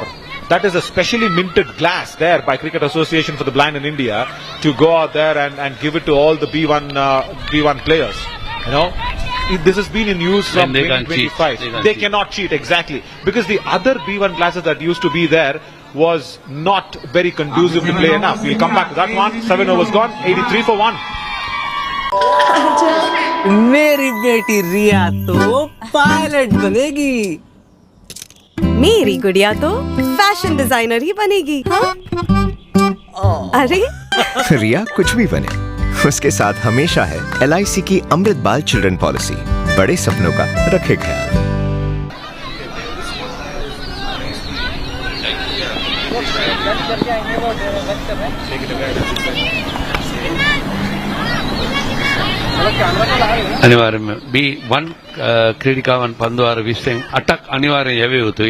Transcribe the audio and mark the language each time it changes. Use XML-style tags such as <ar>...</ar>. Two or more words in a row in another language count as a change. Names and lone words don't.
<en>That is a specially minted glass there by Cricket Association for the Blind in India to go out there and give it to all the B1 players. This has been in use from 2025. They cannot cheat, exactly. Because the other B1 glasses that used to be there was not very conducive to play enough. We'll come back to that one. 7 overs gone, 83 for 1.</en> <hi>मेरी बेटी रिया तो पायलट बनेगी, मेरी गुड़िया तो फैशन डिजाइनर ही बनेगी. हाँ? अरे रिया कुछ भी बने, उसके साथ हमेशा है LIC की अमृत बाल चिल्ड्रन पॉलिसी. बड़े सपनों का रखे ख्याल.</hi> <si>අනිවාර්යයෙන්ම B1 ක්‍රීඩිකාවන් පන්දුවාර 20න් 8ක් අනිවාර්යෙන් යැවිය යුතුයි.</si>